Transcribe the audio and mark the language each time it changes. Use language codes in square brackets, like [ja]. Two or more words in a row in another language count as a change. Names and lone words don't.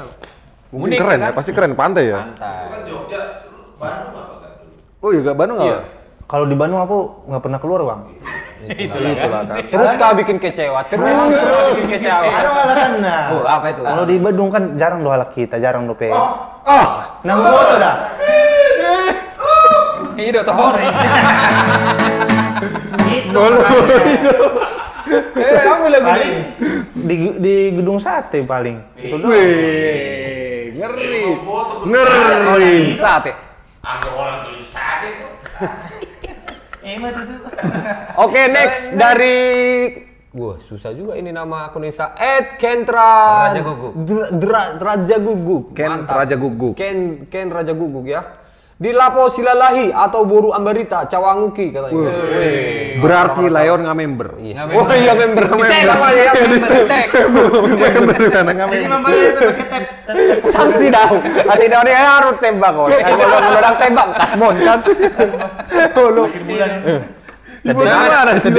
[id] Mungkin unik keren kan? ya, pasti keren pantai ya. Pantai. Kan Jogja, Bandung apa kan? Oh iya, Bandung Iya. nggak? Kalau di Bandung aku nggak pernah keluar, Bang. Itulah kan. Terus kau bikin kecewa, terus bikin kecewa. Ada alasannya. Oh, apa itu? Kalau di Bandung kan jarang doa kita, jarang dope. Ah, Nang foto dah. Ini udah tahu. Aku lagu ini. Di gedung sate paling. Itu doang. wih, ngeri. Sate. Ada orang beli sate kok. Oke, next dari wah, susah juga ini nama akun Insta @kentra Raja Guguk. Raja Guguk. Ken Mantap. Raja Guguk. Ken Raja Guguk ya. Di Lapo Silalahi atau Boru Ambarita Cawanguki katanya. Wih. Berarti Lion nggak member. Yes. Oh iya member. Di namanya ya. Member karena nggak member. Sanksi dah. Hati dah dia harus tembak kok. Kalau orang tembak kasbon kan. Ibu mana sih?